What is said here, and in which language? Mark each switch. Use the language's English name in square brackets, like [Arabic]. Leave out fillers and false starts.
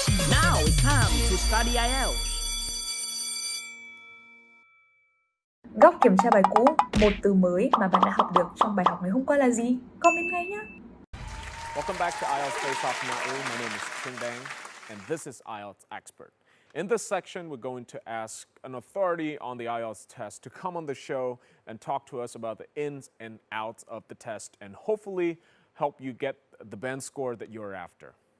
[English] Now it's time to study IELTS. [Vietnamese] Góc kiểm tra bài cũ, một từ mới mà bạn đã học được trong bài học ngày hôm qua là gì? Comment ngay nhé! [English] Welcome back to IELTS Face-Off. My name is Trang, and this is IELTS Expert. In this section, we're going to ask an authority on the IELTS test to come on the show and talk to us about the ins and outs of the test and hopefully help you get the band score that you're after.